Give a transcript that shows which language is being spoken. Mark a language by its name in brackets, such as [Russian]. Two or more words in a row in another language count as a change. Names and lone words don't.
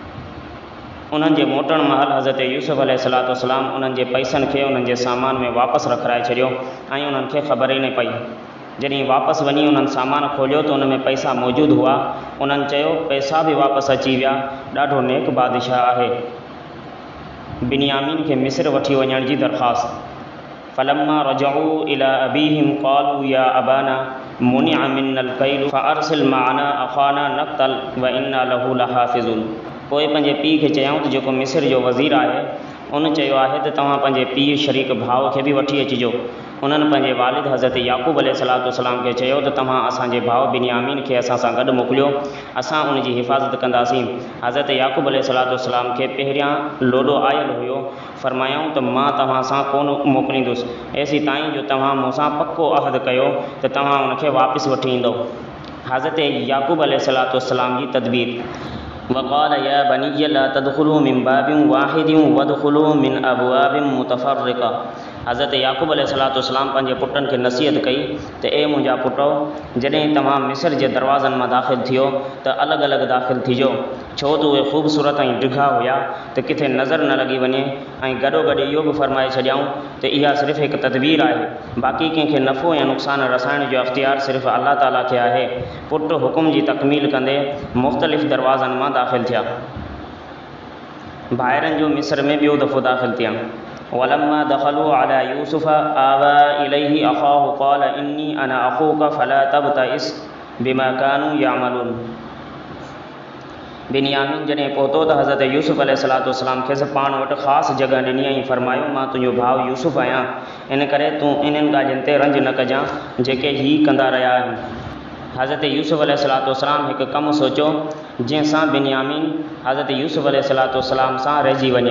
[Sindhi] उन्हनि जे मोटण महल हज़रत यूसुफ़ [Arabic] عليه الصلاة والسلام [Sindhi] उन्हनि जे पैसनि खे उन्हनि जे सामान में वापसि रखाए छॾियो ऐं उन्हनि खे ख़बर ई न पई। जॾहिं वापसि वञी उन्हनि सामान खोलियो त उन में पैसा मौजूदु हुआ। उन्हनि चयो पैसा बि वापसि अची विया, ॾाढो नेक बादशाह आहे। बिन्यामीन खे मिस्र वठी वञण जी दरख़्वास्त। [Arabic] فلما رجعوا إلى أبيهم قالوا يا أبانا منع منا الكيل فأرسل معنا أخانا نكتل وإنا له لحافظون. [Sindhi] पोइ पंहिंजे पीउ खे चयऊं त जेको मिस्र जो वज़ीर आहे उन चयो आहे त तव्हां पंहिंजे पीउ शरीक भाउ खे बि वठी अचिजो। उन्हनि पंहिंजे वालिद हज़रत याक़ूब [Arabic] عليه الصلاة والسلام [Sindhi] खे चयो त तव्हां असांजे भाउ बिन्यामीन खे असां सां गॾु मोकिलियो, असां उन जी हिफ़ाज़त कंदासीं। हज़रत याक़ूब [Arabic] عليه الصلاة والسلام [Sindhi] खे पहिरियां लोॾो आयल हुयो। फरमायूं त मां तव्हां सां कोन मोकिलींदुसि एसी ताईं जो तव्हां मूंसां पको अहद कयो त तव्हां उनखे वापसि वठी ईंदो। हज़रत याक़ूब [Arabic] عليه الصلاة والسلام [Sindhi] जी तदबीर। [Arabic] وقال يا بني لا تدخلوا من باب واحد وادخلوا من أبواب متفرقة. [Sindhi] हज़रत याक़ूब [Arabic] عليه الصلاة والسلام [Sindhi] पंहिंजे पुटनि खे नसीहत कई त ए मुंहिंजा पुटो, जॾहिं तव्हां मिस्र जे दरवाज़नि मां दाख़िल थियो त अलॻि अलॻि दाख़िल थिजो, छो त उहे ख़ूबसूरत ऐं डिघा हुया त किथे नज़र न लॻी वञे। ऐं गॾोगॾु इहो बि फरमाए छॾियऊं त इहा सिर्फ़ु हिकु तदबीर आहे, बाक़ी कंहिंखे नफ़ो या नुक़सानु रसाइण जो अख़्तियार सिर्फ़ु अल्लाह ताला खे आहे। पुटु हुकुम जी तकमील कंदे मुख़्तलिफ़ दरवाज़नि मां दाख़िल थिया। भाइरनि जो मिस्र में ॿियो दफ़ो दाख़िल थियणु। [Arabic] ولما دخلوا على يوسف آوى إليه أخاه قال إني أنا أخوك فلا تبتئس بما كانوا يعملون. [Sindhi] बिन्यामीन जॾहिं पहुतो त हज़रत यूसुफ़ [Arabic] عليه الصلاة والسلام [Sindhi] खेसि पाण वटि ख़ासि जॻह ॾिनी ऐं फरमायो मां तुंहिंजो भाउ यूसुफ़ आहियां, इन करे तूं इन्हनि ॻाल्हियुनि ते रंज न कजांइ जेके हीअ कंदा रहिया आहिनि। हज़रत यूसुफ़ [Arabic] عليه الصلاة والسلام [Sindhi] हिकु कमु सोचियो जंहिंसां बिन्यामीन हज़रत यूसुफ़ [Arabic] عليه الصلاة والسلام [Sindhi] सां रहिजी वञे।